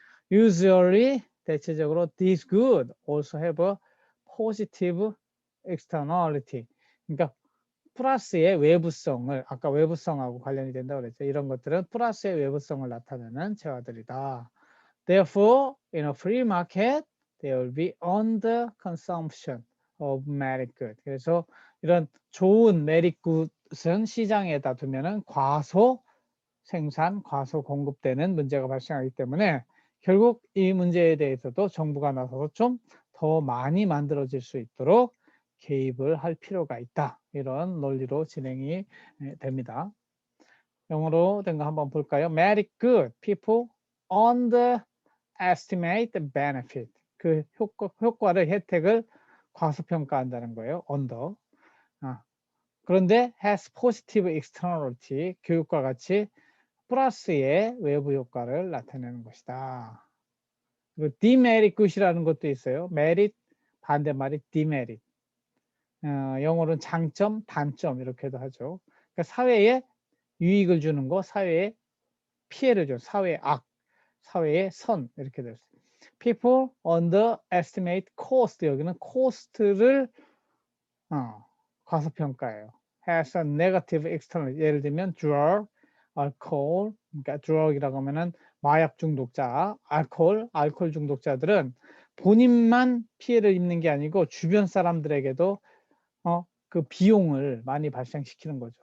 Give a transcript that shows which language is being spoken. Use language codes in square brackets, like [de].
[en] Usually, [ko] 대체적으로 [en] these good also have a positive externality. [ko] 그러니까 플러스의 외부성을, 아까 외부성하고 관련이 된다고 그랬죠. 이런 것들은 플러스의 외부성을 나타내는 재화들이다. [en] Therefore, in a free market, there will be under consumption of merit good. [ko] 그래서 이런 좋은 merit good은 시장에다 두면은 과소 생산, 과소 공급되는 문제가 발생하기 때문에 결국 이 문제에 대해서도 정부가 나서서 좀 더 많이 만들어질 수 있도록 개입을 할 필요가 있다. 이런 논리로 진행이 됩니다. 영어로 된 거 한번 볼까요? Merit good. [en] People underestimate the benefit. [ko] 그 효과를, 혜택을 과소평가한다는 거예요. [en] under. [ko] 그런데 [en] has positive externality, [ko] 교육과 같이 플러스의 외부 효과를 나타내는 것이다. 그리고 demerit good이라는 것도 있어요. merit 반대말이 demerit. 영어로는 장점, 단점 이렇게도 하죠. 그러니까 사회에 유익을 주는 거, 사회에 피해를 줘, 사회의 악, 사회의 선 이렇게 될 수 있어요. [en] People underestimate cost. [ko] 여기는 cost를 과소평가해요. [en] Has a negative external. [ko] 예를 들면 [en] drug, alcohol. [ko] 그러니까 drug이라고 하면은 마약 중독자, 알코올 중독자들은 본인만 피해를 입는 게 아니고 주변 사람들에게도 그 비용을 많이 발생시키는 거죠.